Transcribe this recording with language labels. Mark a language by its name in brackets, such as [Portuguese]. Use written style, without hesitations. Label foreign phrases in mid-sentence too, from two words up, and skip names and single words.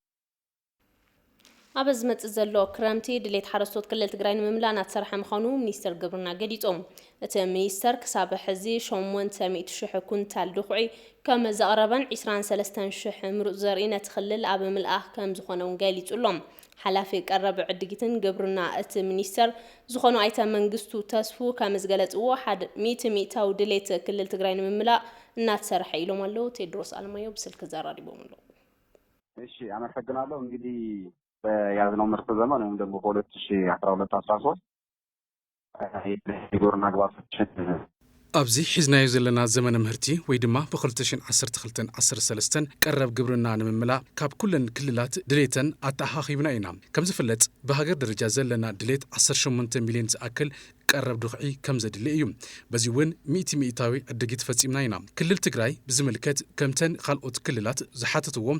[Tigrinya] ኣብ ዝመጽ ዘሎ ክረምቲ ድሌት ሓረስቶት ክልል ትግራይ ንምምላእ ናተሰርሐ ምዃኑ ሚኒስትር ግብርና ገሊጾም እቲ ሚኒስትር ክሳብ ሕዚ 800,000 ኩንታል ድኹዒ ከም ዘቕረበን 23,000 ምሩጽ ዘርኢ ነቲ ክልል ኣብ ምልኣኽ ከም ዝኾነውን ገሊጹሎም ሓላፊ ቀረብ ዕድጊትን ግብርና እቲ ሚኒስተር ዝኾኑ ኣይተ መንግስቱ ተስፉ ከም ዝገለጽዎ 100% ድሌት ክልል ትግራይ ንምምላእ እናተሰርሐ ኢሎም ኣለው ቴድሮስ አለማዮ በስልክ ዘራሪቦም ኣለው [Amharic] እሺ አመሰግናለሁ እንግዲህ በያዝነው ምርት ዘመን ወይም ደግሞ በ2012-13 የግብርና ግብዓቶችን [Tigrinya] ኣብዚ ሒዝናዮ ዘለና ዘመነ ምህርቲ ወይ ድማ ብ2012-13 ቀረብ ግብርና ንምምላእ ካብ ኩለን ክልላት ድሌተን ኣተሓኺብና ኢና ከም ዝፍለጥ በሃገር ደረጃ ዘለና ድሌት 18 ሚልዮን ዝኣክል ቀረብ ድኹዒ ከም ዘድሊ እዩ በዚ እውን 100% ዕድጊት ፈጺምና ኢና ክልል ትግራይ ብዝምልከት ከምተን ካልኦት ክልላት ዝሓተትዎም